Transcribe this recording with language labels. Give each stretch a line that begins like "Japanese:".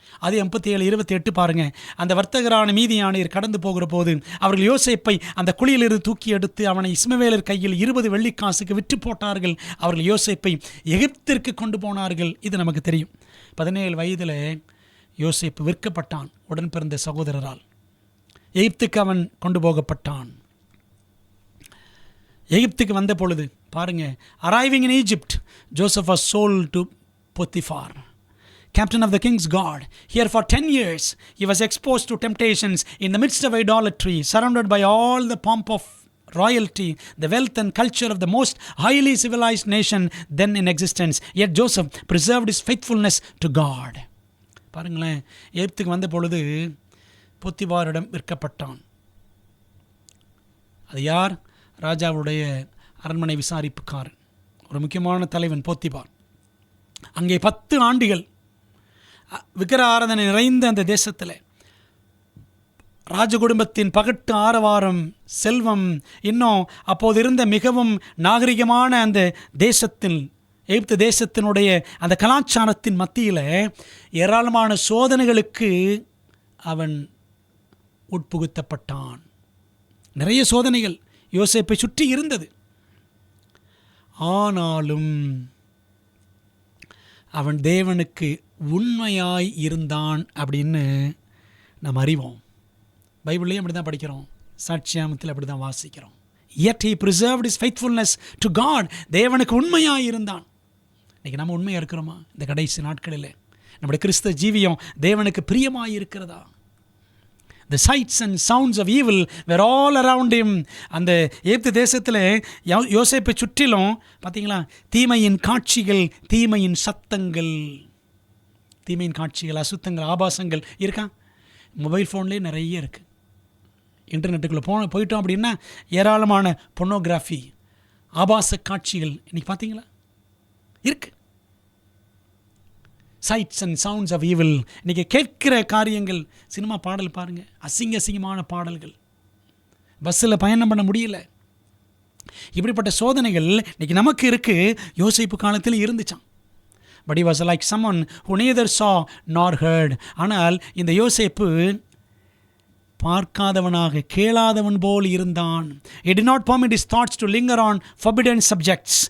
Tamil: அது 57:28 பாருங்கள். அந்த வர்த்தகரான மீதியானீர் கடந்து போகிற போது அவர்கள் யோசேப்பை அந்த குழியிலிருந்து தூக்கி எடுத்து அவனை இஸ்மவேலர் கையில் 20 வெள்ளிக்காசுக்கு விற்று போட்டார்கள். அவர்கள் யோசேப்பை எகிப்திற்கு கொண்டு போனார்கள். இது நமக்கு தெரியும். 17 வயதில் யோசேப்பு விற்கப்பட்டான் உடன் பிறந்த சகோதரரால். எகிப்துக்கு அவன் கொண்டு போகப்பட்டான். எகிப்துக்கு வந்த பொழுது பாருங்கள்,
English: arriving in Egypt, Joseph was sold to Potiphar, captain of the king's guard. Here for 10 years he was exposed to temptations in the midst of idolatry, surrounded by all the pomp of royalty, the wealth and culture of the most highly civilized nation then in existence. Yet Joseph preserved his faithfulness to God.
Tamil: பாருங்களேன், எகிப்துக்கு வந்த பொழுது பொத்திபாரிடம் விற்கப்பட்டான். அது யார்? ராஜாவுடைய அரண்மனை விசாரிப்புக்காரன், ஒரு முக்கியமான தலைவன் போத்திபார். அங்கே 10 ஆண்டுகள் விக்கிர ஆராதனை நிறைந்த அந்த தேசத்தில் ராஜ குடும்பத்தின் பகட்டு ஆரவாரம், செல்வம், இன்னும் அப்போது இருந்த மிகவும் நாகரிகமான அந்த தேசத்தில், எகிப்து தேசத்தினுடைய அந்த கலாச்சாரத்தின் மத்தியில் ஏராளமான சோதனைகளுக்கு அவன் உட்புகுத்தப்பட்டான். நிறைய சோதனைகள் யோசேப்பை சுற்றி இருந்தது. ஆனாலும் அவன் தேவனுக்கு உண்மையாய் இருந்தான் அப்படின்னு நாம் அறிவோம். பைபிள்லையும் அப்படி தான் படிக்கிறோம், சாட்சியாமத்தில் அப்படி தான் வாசிக்கிறோம்.
English: Yet he preserved his faithfulness to God.
Tamil: தேவனுக்கு உண்மையாக இருந்தான். இன்றைக்கி நம்ம உண்மையாக இருக்கிறோமா? இந்த கடைசி நாட்களில் நம்முடைய கிறிஸ்தவ ஜீவியம் தேவனுக்கு பிரியமாக இருக்கிறதா?
English: The sights and sounds of evil were all around him.
Tamil: அந்த எகிப்து தேசத்தில் யோசேப்பை சுற்றிலும் பார்த்தீங்களா, தீமையின் காட்சிகள், தீமையின் சத்தங்கள், தீமையின் காட்சிகள், அசுத்தங்கள், ஆபாசங்கள் இருக்கா? மொபைல் ஃபோன்லேயே நிறைய இருக்குது. இன்டர்நெட்டுக்குள்ளே போயிட்டோம் அப்படின்னா ஏராளமான பொர்னோகிராஃபி, ஆபாச காட்சிகள் இன்றைக்கி பார்த்தீங்களா இருக்கு.
English: Sights and sounds of evil.
Tamil: இன்றைக்கி கேட்கிற காரியங்கள், சினிமா பாடல் பாருங்கள், அசிங்கமான பாடல்கள், பஸ்ஸில் பயணம் பண்ண முடியல. இப்படிப்பட்ட சோதனைகள் இன்றைக்கி நமக்கு இருக்குது. யோசேப்பு காலத்தில் இருந்துச்சான்.
English: But he was like someone who neither saw nor heard.
Tamil: ஆனால் இந்த யோசேப்பு பார்க்காதவனாக, கேளாதவன் போல் இருந்தான்.
English: He did not permit his thoughts to linger on forbidden subjects.